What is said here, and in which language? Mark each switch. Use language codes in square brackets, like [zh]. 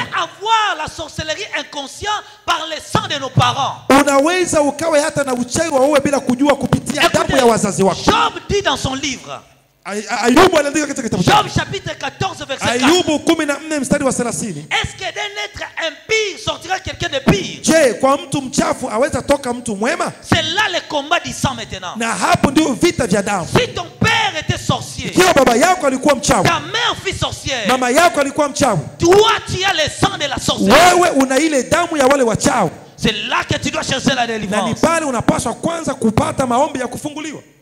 [fr] On peut avoir la sorcellerie inconscient par le sang de nos parents. [sw] Unaweza ukawe hata na uchawi wa wewe bila kujua kupitia damu ya wazazi wako. [fr] Job dit dans son livre. [sw] Ayubu aliandika katika kitabu chake. [fr] Job chapitre 14 verset 4. [sw] Ayubu 14 mstari wa 30. [fr] Est-ce que d'un être impie sortira quelqu'un de pire? [sw] Je, kwa mtu mchafu aweza toka mtu mwema? [fr] C'est là le combat du sang maintenant. [sw] Na hapo ndio vita vya damu. [fr] Si ton père était sorcier, [sw] Ikiwa baba yako alikuwa mchawi, [fr] ta mère fut sorcière, [sw] mama yako alikuwa mchawi, [fr] toi tu as le sang de la sorcellerie. [sw] wewe una ile damu ya wale wachawi. [fr] C'est là que tu dois chercher la [sw] Na ni [fr] délivrance. [sw] pale unapaswa kwanza kupata maombi ya kufunguliwa.